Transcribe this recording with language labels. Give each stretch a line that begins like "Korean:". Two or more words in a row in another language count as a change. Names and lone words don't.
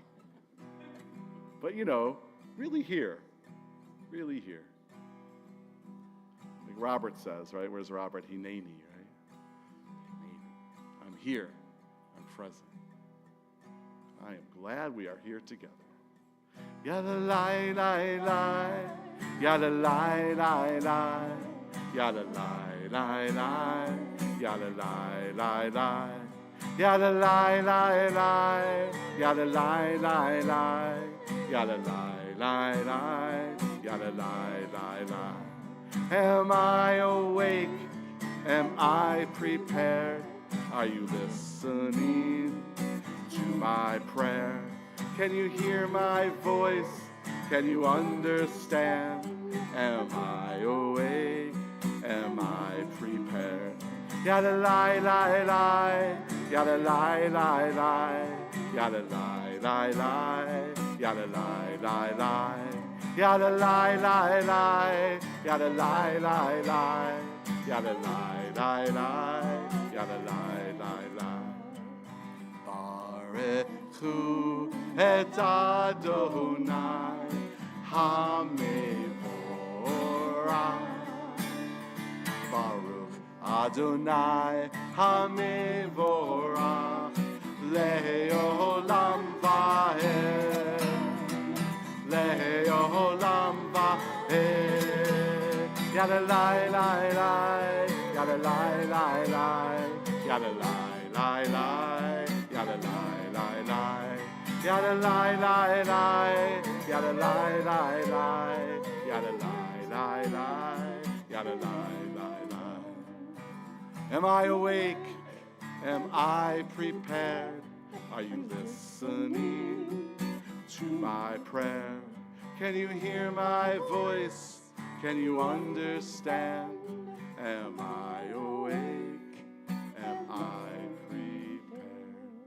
English: But, really here. Really here. Like Robert says, right? Where's Robert? Hineni, right? Hineni. I'm here. I'm present. I am glad we are here together. Yada lai lai lai, yada lai lai lai, yada lai lai lai, yada lai lai lai, yada lai lai lai, yada lai lai lai, yada lai lai lai, yada lai lai lai. Am I awake? Am I prepared? Are you listening to my prayer? Can you hear my voice? Can you understand? Am I awake? Am I prepared? Yada lai lai lai, yada lai lai lai, yada lai lai lai, yada lai lai lai, yada lai lai lai, yada lai lai lai, yada lai lai lai, yada lai lai lai.
Hebrew: ברכו את ה' המבורך. ברוך ה' המבורך לעולם ועד. לעולם ועד. Yada lai lai lai, yada lai lai lai, yada lai lai lai, yada lai lai lai, yada lai lai lai, yada lai lai lai, yada lai lai lai, yada lai lai lai.
English: Am I awake? Am I prepared? Are you listening to my prayer? Can you hear my voice? Can you understand? Am I awake? Am I prepared?